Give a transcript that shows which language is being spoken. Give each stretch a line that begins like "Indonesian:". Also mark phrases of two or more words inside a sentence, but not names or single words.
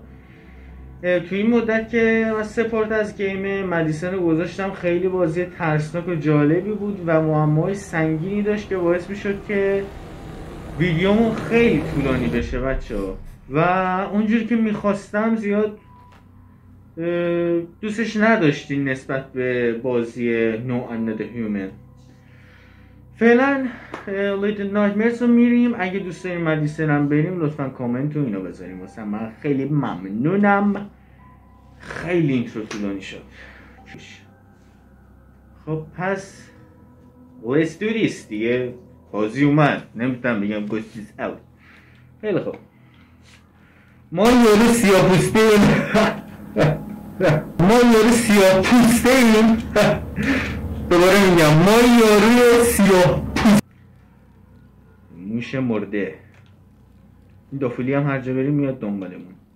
Persian: تو این مدت که من سپورت از گیم مدیسن رو گذاشتم، خیلی بازی ترسناک و جالبی بود و معماهای سنگینی داشت که باعث میشد که ویدیومون خیلی طولانی بشه بچه ها و اونجوری که میخواستم زیاد دوستش نداشتین نسبت به بازی No Another Human. فعلا Little Nightmares رو میریم. اگه دوست داریم مدیسن هم بریم لطفا کامنت و اینو بذاریم واسه من، خیلی ممنونم. خیلی اینترو طولانی شد. خب پس
English: let's do this
Persian: دیگه. بازی اومد، نمیتونم بگم
English: ghost is out.
Persian: خیلی خوب، ما یارو سیاپوسته ایم دوباره میگم ما یاروی سیاپوسته موش مرده. این دافولی هم هر جا بریم میاد دنبالمون.